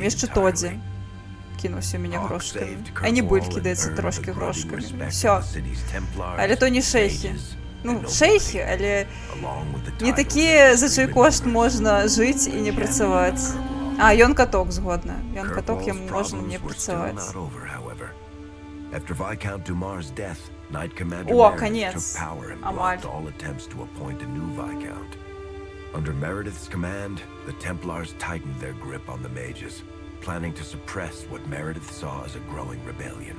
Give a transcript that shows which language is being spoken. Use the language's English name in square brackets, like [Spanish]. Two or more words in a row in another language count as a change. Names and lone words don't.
[Belarusian] Яшчэ Тодзі кінуўся ў мяне грошкамі. А не Буль кідаецца трошкі грошкамі. Всё. Але то не шэйхі. Ну, шэйхі, але не такія, за чый кошт можна жыць і не працаваць. А, ён каток, згодна. Ён каток, яму можна не працаваць. [English] Knight Commander Meredith took power and blocked all attempts to appoint a new Viscount. Under Meredith's command, the Templars tightened their grip on the mages, planning to suppress what Meredith saw as a growing rebellion.